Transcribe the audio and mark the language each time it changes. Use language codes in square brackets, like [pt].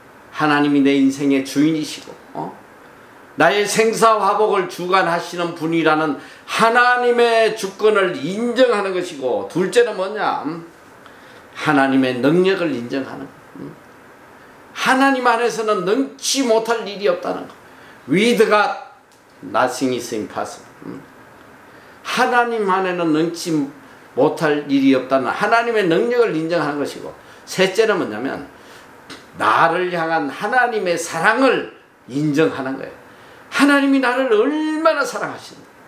[ko] 하나님이 내 인생의 주인이시고 나의 생사화복을 주관하시는 분이라는 하나님의 주권을 인정하는 것이고, 둘째는 뭐냐? 하나님의 능력을 인정하는 거. 하나님 안에서는 능치 못할 일이 없다는 거. [en] With God, nothing is impossible. [ko] 하나님 안에는 능치 못할 일이 없다는 하나님의 능력을 인정하는 것이고, 셋째는 뭐냐면 나를 향한 하나님의 사랑을 인정하는 거예요. 하나님이 나를 얼마나 사랑하시는가.